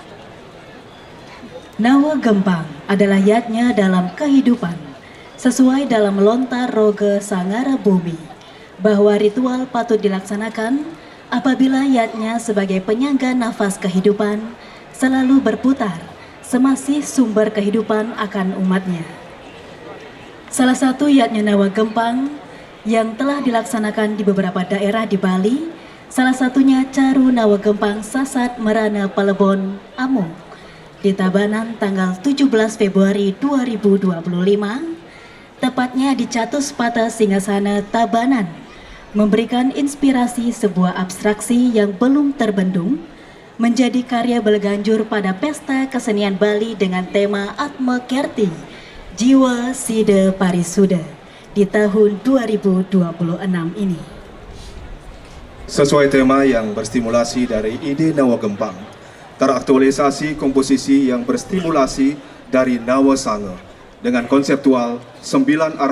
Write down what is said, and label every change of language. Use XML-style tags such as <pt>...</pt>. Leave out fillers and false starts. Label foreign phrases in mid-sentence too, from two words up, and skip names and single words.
<id>Nawa Gempang adalah yatnya dalam kehidupan, sesuai dalam lontar roga sangara bumi, bahwa ritual patut dilaksanakan apabila yatnya sebagai penyangga nafas kehidupan selalu berputar, semasih sumber kehidupan akan umatnya. Salah satu yatnya Nawa Gempang yang telah dilaksanakan di beberapa daerah di Bali, salah satunya Caru Nawa Gempang Sasat Merana Palebon Amung di Tabanan tanggal 17 Februari 2025, tepatnya di Catus Pata Singgasana Tabanan, memberikan inspirasi sebuah abstraksi yang belum terbendung menjadi karya Balaganjur pada Pesta Kesenian Bali dengan tema Atma Kerti Jiwa Sida Parisuda di tahun 2026 ini. Sesuai tema yang berstimulasi dari ide Nawa Gempang, teraktualisasi komposisi yang berstimulasi dari Nawa Sanga dengan konseptual 9 arah</id>